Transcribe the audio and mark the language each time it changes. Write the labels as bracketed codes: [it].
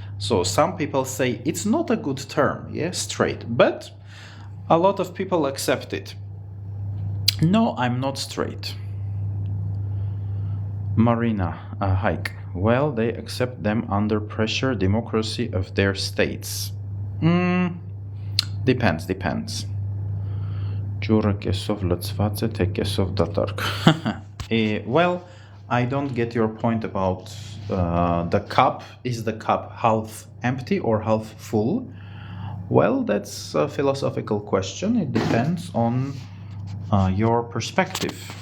[en] So some people say it's not a good term, yeah, straight, but a lot of people accept it. No, I'm not straight. Marina, hike. Well, they accept them under pressure, democracy of their states. Depends. [hy] Ջուրը կեսով լցված է, թե կեսով դատարկ. [en] Well, I don't get your point about the cup. Is the cup half empty or half full? Well, that's a philosophical question. It depends on your perspective.